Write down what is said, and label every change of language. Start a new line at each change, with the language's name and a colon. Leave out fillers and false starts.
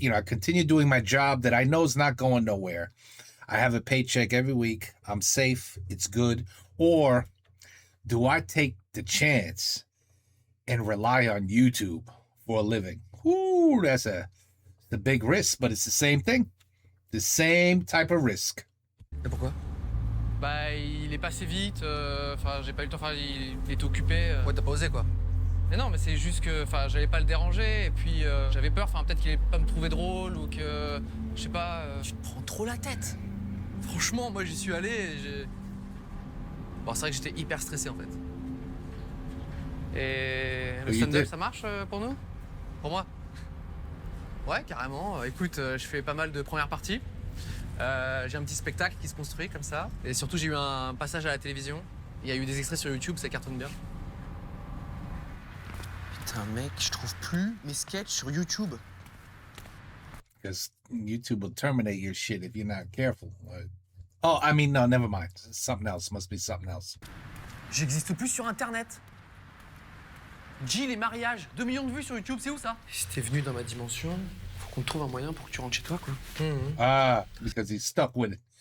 English: You know, I continue doing my job that I know is not going nowhere. I have a paycheck every week. I'm safe. It's good. Or do I take the chance and rely on YouTube for a living? Ooh, that's the big risk, but it's the same thing. The same type of risk.
French: Et pourquoi? Bah, il est passé vite, enfin, j'ai pas eu le temps, enfin, il était occupé. Ouais, t'as pas osé, quoi. Mais non, mais c'est juste que, enfin, j'allais pas le déranger, et puis j'avais peur, enfin, peut-être qu'il allait pas me trouver drôle, ou que, je sais pas... Tu te prends trop la tête. Franchement, moi, j'y suis allé, et j'ai... Bon, c'est vrai que j'étais hyper stressé, en fait. Et le stand-up, ça marche pour nous? Pour moi? Ouais, carrément. Écoute, je fais pas mal de premières parties. J'ai un petit spectacle qui se construit comme ça. Et surtout, j'ai eu un passage à la télévision. Il y a eu des extraits sur YouTube, ça cartonne bien. Putain, mec, je trouve plus mes sketchs sur YouTube.
English: Because YouTube will terminate your shit if you're not careful. Oh, I mean, no, never mind. Something else. Must be something else.
French: J'existe plus sur Internet. Jill, les mariages, 2 millions de vues sur YouTube, c'est où ça? Si t'es venu dans ma dimension, faut qu'on te trouve un moyen pour que tu rentres chez toi, quoi.
English: Ah, because he's stuck with it.